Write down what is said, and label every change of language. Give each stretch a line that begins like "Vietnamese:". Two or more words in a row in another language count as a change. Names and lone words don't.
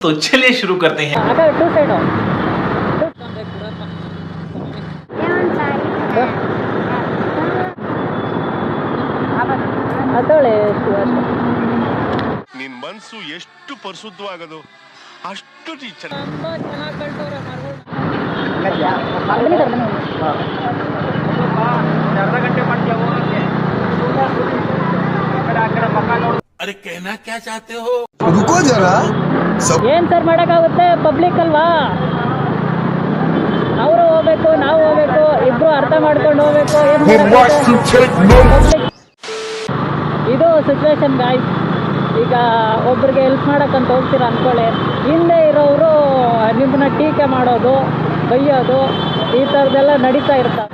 Hindi: तो चलिए शुरू करते हैं।
English: two side
Kannada: ಅದೊಳೆ ನಿನ್ ಮನಸ್ಸು ಎಷ್ಟು ಪರಿಶುದ್ಧವಾಗದು ಅಷ್ಟು ಟೀಚರ್
Hindi: अरे कहना क्या चाहते हो? रुको जरा
Kannada: ಏನ್ ಸರ್ ಮಾಡಕ್ಕಾಗುತ್ತೆ, ಪಬ್ಲಿಕ್ ಅಲ್ವಾ, ಅವರು ಹೋಗ್ಬೇಕು ನಾವು ಹೋಗ್ಬೇಕು, ಇಬ್ರು ಅರ್ಥ ಮಾಡ್ಕೊಂಡು ಹೋಗ್ಬೇಕು. ಇದು
English: situation guys.
Kannada: ಈಗ ಒಬ್ರಿಗೆ ಹೆಲ್ಪ್ ಮಾಡಕ್ಕಂತ ಹೋಗ್ತೀರ ಅನ್ಕೊಳ್ಳಿ, ಹಿಂದೆ ಇರೋರು ನಿಮ್ಮನ್ನ ಟೀಕೆ ಮಾಡೋದು, ಬೈಯೋದು, ಈ ಥರದ್ದೆಲ್ಲ ನಡೀತಾ ಇರ್ತಾವೆ.